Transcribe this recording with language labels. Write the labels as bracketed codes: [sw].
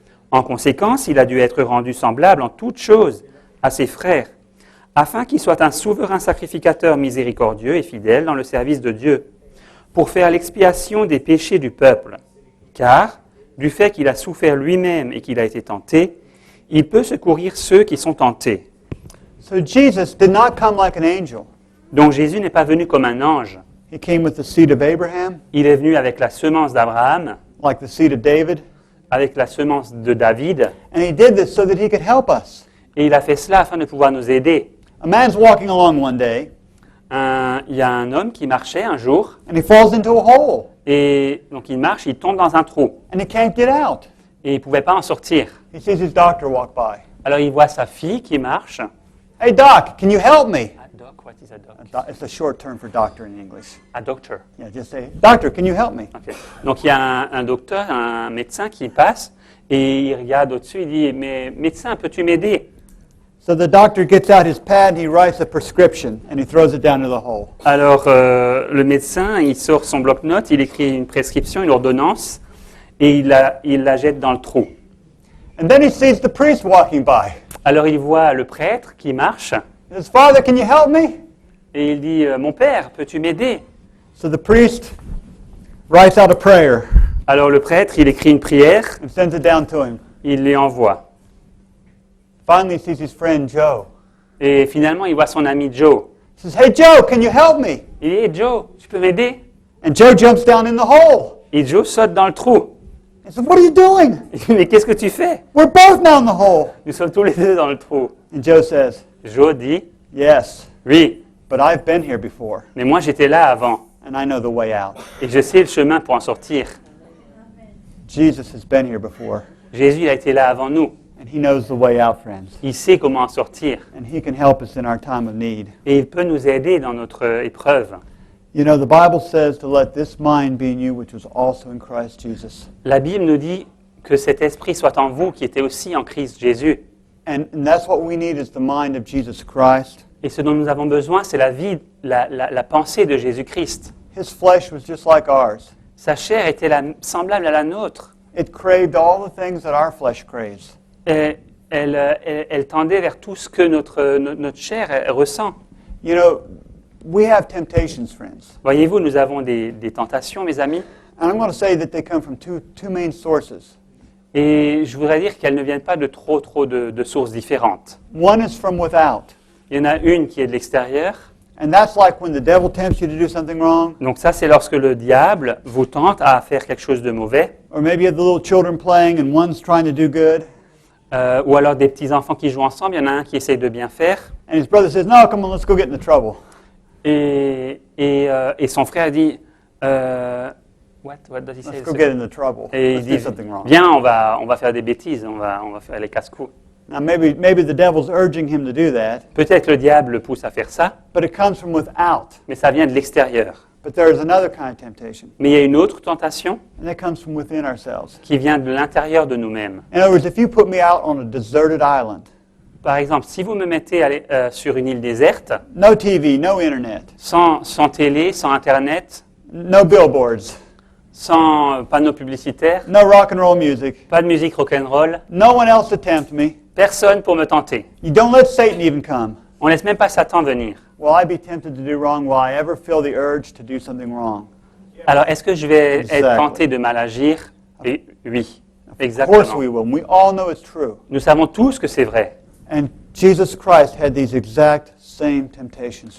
[fr] En conséquence, il a dû être rendu semblable en toutes choses à ses frères, afin qu'il soit un souverain sacrificateur miséricordieux et fidèle dans le service de Dieu, pour faire l'expiation des péchés du peuple. Car, du fait qu'il a souffert lui-même et qu'il a été tenté, il peut secourir ceux qui sont tentés. [en] So Jesus did not come like an angel. [fr] Donc Jésus n'est pas venu comme un ange. [en] He came with the seed of Abraham, [fr] Il est venu avec la semence d'Abraham, [en] like the seed of David, [fr] avec la semence de David, [en] and he did this so that he could help us. [fr] et il a fait cela afin de pouvoir nous aider. [en] A man's walking along one day, [fr] Il y a un homme qui marchait un jour, [en] and he falls into a hole, [fr] et donc il marche, il tombe dans un trou, [en] and he can't get out. [fr] et il ne pouvait pas en sortir. [en] He sees his doctor walk by. [fr] Alors il voit sa fille qui marche. [en] Hey, doc, can you help me? A doc, what is a doc? It's a short term for doctor in English. A doctor. Yeah, just say, doctor, can you help me? Ok. [fr] Donc il y a un docteur, un médecin qui passe, et il regarde au-dessus, il dit, mais médecin, peux-tu m'aider? [en] So the doctor gets out his pad and he writes a prescription and he throws it down to the hole. [fr] Alors le médecin, il sort son bloc-notes, il écrit une prescription, une ordonnance, et il la jette dans le trou. [en] And then he sees the priest walking by. [fr] Alors il voit le prêtre qui marche, [en] He says, Father, can you help me? [fr] et il dit, mon père, peux-tu m'aider? [en] So the priest writes out a prayer [fr] Alors le prêtre, il écrit une prière, [en] and sends it down to him. [fr] il les envoie. [en] Finally, he sees his friend Joe. [fr] Et finalement, il voit son ami Joe. [en] He says, Hey, Joe, can you help me? [fr] Il dit, hey, Joe, tu peux m'aider? [en] And Joe jumps down in the hole. [fr] Et Joe saute dans le trou. [en] He says, What are you doing? [fr] Il dit, mais qu'est-ce que tu fais? [en] We're both now in the hole. [fr] Nous sommes tous les deux dans le trou. [en] And Joe says, [fr] Joe dit, [en] Yes, [fr] oui, [en] but I've been here before, [fr] mais moi j'étais là avant. [en] and I know the way out. [fr] Et je sais le chemin pour en sortir. [en] Jesus has been here before, [fr] Jésus il a été là avant nous. [en] and he knows the way out, friends. [fr] Il sait comment en sortir. [en] And he can help us in our time of need. [fr] Et il peut nous aider dans notre épreuve. [en] You know, the Bible says to let this mind be in you, which was also in Christ Jesus. [fr] La Bible nous dit que cet esprit soit en vous qui était aussi en Christ Jésus. [en] And that's what we need is the mind of Jesus Christ. [fr] Et ce dont nous avons besoin, c'est la vie, la pensée de Jésus-Christ. [en] His flesh was just like ours. [fr] Sa chair était semblable à la nôtre. [en] It craved all the things that our flesh craves. [fr] Et elle tendait vers tout ce que notre chair ressent. [en] You know, we have temptations, friends. [fr] Voyez-vous, nous avons des tentations, mes amis. [en] And I'm going to say that they come from two main sources. [fr] Et je voudrais dire qu'elles ne viennent pas de trop de sources différentes. [en] One is from without. [fr] Il y en a une qui est de l'extérieur. [en] And that's like when the devil tempts you to do something wrong. [fr] Donc ça, c'est lorsque le diable vous tente à faire quelque chose de mauvais. [en] Or maybe you have the little children playing and one's trying to do good. [fr] Ou alors des petits-enfants qui jouent ensemble. Il y en a un qui essaye de bien faire. [en] And his brother says, No, come on, let's go get into trouble. [fr] Et son frère dit, [en] what does he say? Let's go get into trouble. [fr] Et il [en] Let's do [fr] dit, [en] something wrong. [fr] viens, on va faire des bêtises, on va faire les casse-coups. [en] Now, maybe the devil's urging him to do that, [fr] Peut-être le diable le pousse à faire ça, [en] but it comes from without. [fr] mais ça vient de l'extérieur. [en] But there is another kind of temptation, [fr] Mais il y a une autre tentation [en] and that comes from within ourselves. [fr] qui vient de l'intérieur de nous-mêmes. [en] In other words, if you put me out on a deserted island, [fr] Par exemple, si vous me mettez sur une île déserte, [en] no TV, no internet, [fr] sans télé, sans Internet, [en] no billboards, [fr] sans panneaux publicitaires, [en] no rock and roll music, [fr] pas de musique rock'n'roll, [en] no one else to tempt me, [fr] personne pour me tenter. [en] you don't let Satan even come. [fr] On laisse même pas Satan venir. [en] Will I be tempted to do wrong? Will I ever feel the urge to do something wrong? [fr] Alors, est-ce que je vais être [en] Exactly. [fr] tenté de mal agir? Et oui, [en] Of course [fr] exactement. [en] we will. We all know it's true. [fr] Nous savons tous que c'est vrai. [en] And Jesus Christ had these exact same temptations.